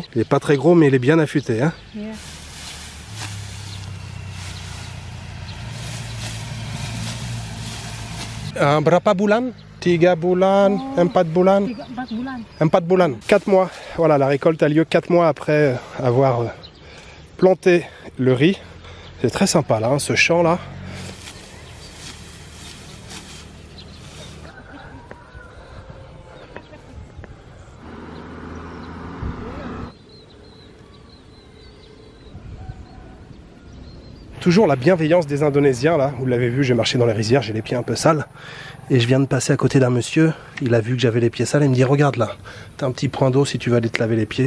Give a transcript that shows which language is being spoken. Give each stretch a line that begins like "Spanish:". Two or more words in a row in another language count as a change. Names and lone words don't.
French: Il n'est pas très gros mais il est bien affûté. Hein.
Indonesian: Berapa bulan? 3 bulan, 4 bulan? 4 bulan. 4 mois.
French: Voilà, la récolte a lieu 4 mois après avoir planté le riz. C'est très sympa là, hein, ce champ là. Toujours la bienveillance des Indonésiens là, vous l'avez vu, j'ai marché dans les rizières, j'ai les pieds un peu sales et je viens de passer à côté d'un monsieur, il a vu que j'avais les pieds sales et il me dit regarde là, t'as un petit point d'eau si tu veux aller te laver les pieds.